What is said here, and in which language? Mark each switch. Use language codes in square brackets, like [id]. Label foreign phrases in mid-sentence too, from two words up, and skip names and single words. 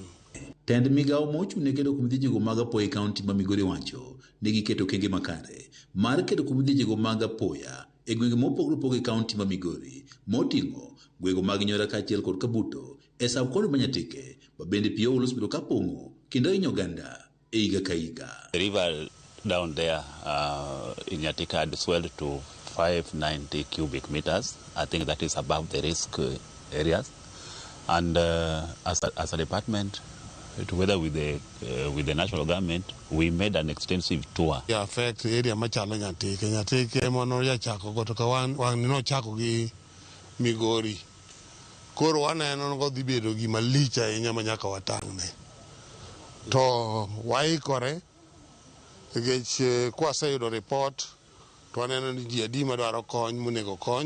[luo] Tend migao mochung' ne kedo kuom midhechego mag apoya e kaunti ma Migori wacho ni giketo okenge makare mar kedo kuom midhechego mag apoya e gwenge mopogore opogore e kaunti ma Migori moting'o gwego mag Nyora kaachiel kod Kabuto e sab-kaunti ma Nyatike ma bende pi olo osebedo ka pong'o kendo hinyo oganda e higa ka higa. [en] The river down there in Nyatike had swelled to 590 cubic meters. I think that is above the risk areas. And as a department, together with the national government, we made an extensive tour. [luo] Yeah, [en] affect area [luo] machalo Nyatike mono ya chako goto ka wan no chako gi Migori. Koro waneno go dhi bedo gi malich ahinya manyaka watang'ne. To waikore nikech kwaseyudo report to waneno ni ji adi madwaro kony monego kony.